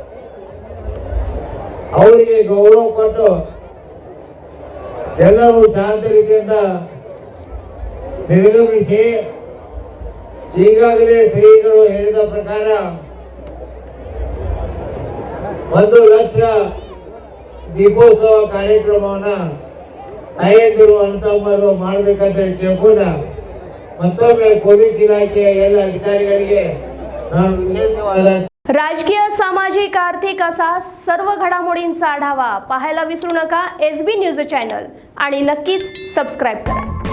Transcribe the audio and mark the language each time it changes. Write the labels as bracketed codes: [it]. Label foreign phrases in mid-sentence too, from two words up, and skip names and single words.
[kn] ಅವರಿಗೆ ಗೌರವ ಕೊಟ್ಟು ಎಲ್ಲರೂ ಶಾಂತ ರೀತಿಯಿಂದ ನಿರ್ಗಮಿಸಿ, ಈಗಾಗಲೇ ಶ್ರೀಗಳು ಹೇಳಿದ ಪ್ರಕಾರ 1 ಲಕ್ಷ ದೀಪೋತ್ಸವ ಕಾರ್ಯಕ್ರಮವನ್ನು ತಾಯಂದಿರು ಅಂತಮ್ಮರು ಮಾಡಬೇಕಂತ ಕೇಳ್ಕೊಂಡ ಮತ್ತೊಮ್ಮೆ ಪೊಲೀಸ್ ಇಲಾಖೆಯ ಎಲ್ಲ ಅಧಿಕಾರಿಗಳಿಗೆ ನಾನು ವಿಶೇಷವಾದ [mr] राजकीय, सामाजिक, आर्थिक असा सर्व घडामोडींचा आढावा पाहायला विसरू नका SB न्यूज चॅनल आणि नक्कीच सबस्क्राईब करा.